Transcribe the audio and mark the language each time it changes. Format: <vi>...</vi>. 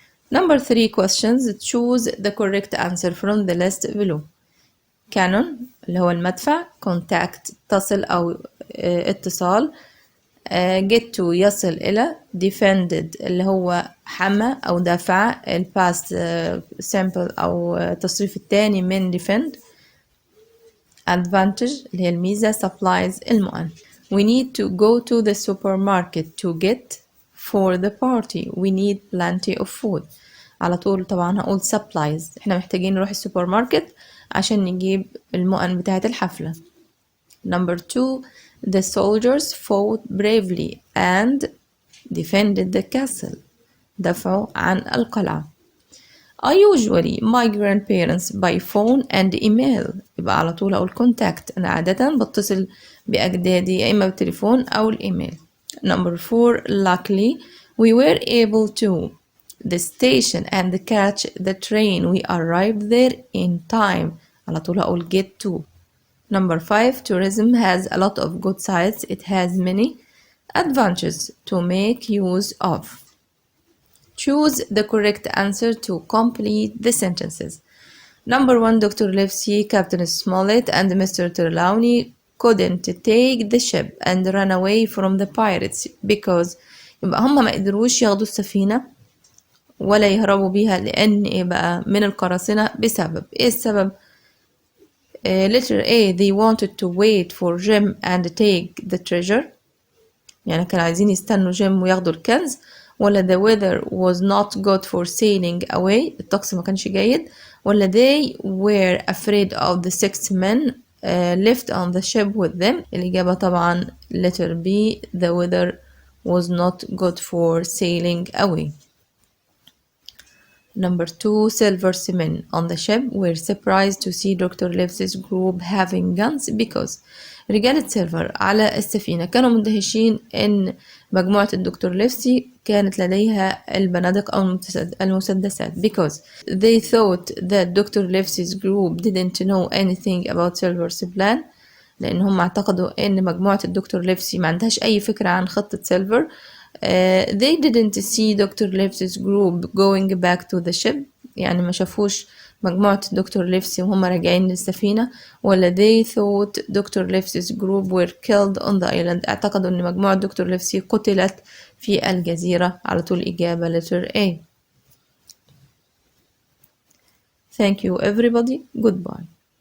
<en>Number 3 questions. Choose the correct answer from the list below.</en> <ar>cannon اللي هو المدفع. contact تصل أو اتصال. get to يصل إلى. defended اللي هو حمى أو دافع. past simple أو التصريف الثاني من defend. advantage اللي هي الميزة.</ar> <en>supplies المؤن. We need to go to the supermarket to get for the party. We need plenty of food.</en> <ar>على طول طبعا هقول supplies. احنا محتاجين نروح السوبر ماركت عشان نجيب المؤن بتاعة الحفلة.</ar> <en>Number 2. The soldiers fought bravely and defended the castle.</en> <ar>دافعوا عن القلعة.</ar> <en>I usually my grandparents by phone and email.</en> <ar>يبقى على طول أقول contact. أنا عادة بتصل بأجدادي يا إما بالتليفون أو الإيميل.</ar> <en>Number 4. Luckily we were able to the station and catch the train. We arrived there in time.</en> <ar>على طول أقول get to.</ar> <en>Number 5. Tourism has a lot of good sides. It has many advantages to make use of. Choose the correct answer to complete the sentences. Number 1. Dr. Livesey, Captain Smollett, and Mr. Trelawney couldn't take the ship and run away from the pirates because</en> <ar>يبقى هم ما قدروش ياخدوا السفينة ولا يهربوا بيها لأن إيه بقى من القراصنة بسبب إيه السبب؟</ar> <en>letter A. They wanted to wait for Jim and take the treasure.</en> <ar>يعني كانوا عايزين يستنوا جيم وياخدوا الكنز.</ar> <en>ولا the weather was not good for sailing away.</en> <ar>الطقس ما كانش جيد.</ar> <en>ولا they were afraid of the 6 men left on the ship with them.</en> <ar>الإجابة طبعا</ar> <en>letter B. The weather was not good for sailing away. Number 2, silverseamen on the ship were surprised to see Dr. Livesey's group having guns because</en> <ar>رجالة سيلفر على السفينة كانوا مندهشين إن مجموعة الدكتور ليفسي كانت لديها البنادق أو المسدسات</ar> <en>because they thought that Dr. Livesey's group didn't know anything about Silver's plan</en> <ar>لأن هم اعتقدوا إن مجموعة الدكتور ليفسي ما عندهاش أي فكرة عن خطة سيلفر.</ar> <en>They didn't see Dr. Livesey's group going back to the ship</en> <ar>يعني ما شافوش مجموعة الدكتور ليفسي وهم راجعين للسفينة ولا</ar> <en>they thought Dr. Livesey's group were killed on the island</en> <ar>اعتقدوا ان مجموعة دكتور ليفسي قتلت في الجزيرة. على طول إجابة</ar> <en>letter A. Thank you everybody. Goodbye.</en>